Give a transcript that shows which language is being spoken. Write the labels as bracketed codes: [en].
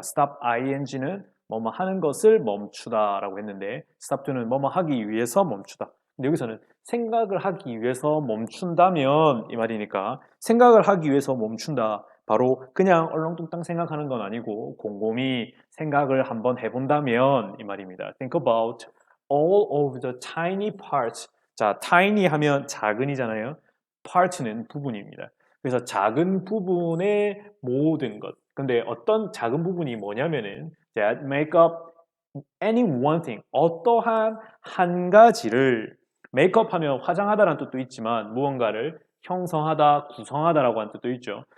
[ko] stop ing는 뭐뭐 하는 것을 멈추다라고 했는데 stop to는 뭐뭐 하기 위해서 멈추다. 근데 여기서는 생각을 하기 위해서 멈춘다면 이 말이니까 생각을 하기 위해서 멈춘다. 바로 그냥 얼렁뚱땅 생각하는 건 아니고 곰곰이 생각을 한번 해본다면 이 말입니다. [en] Think about all of the tiny parts. [ko] 자, tiny 하면 작은이잖아요. part는 부분입니다. 그래서 작은 부분의 모든 것. 근데 어떤 작은 부분이 뭐냐면은 [en] that make up any one thing. [ko] 어떠한 한 가지를 make up 하면 화장하다라는 뜻도 있지만 무언가를 형성하다, 구성하다라고 하는 뜻도 있죠.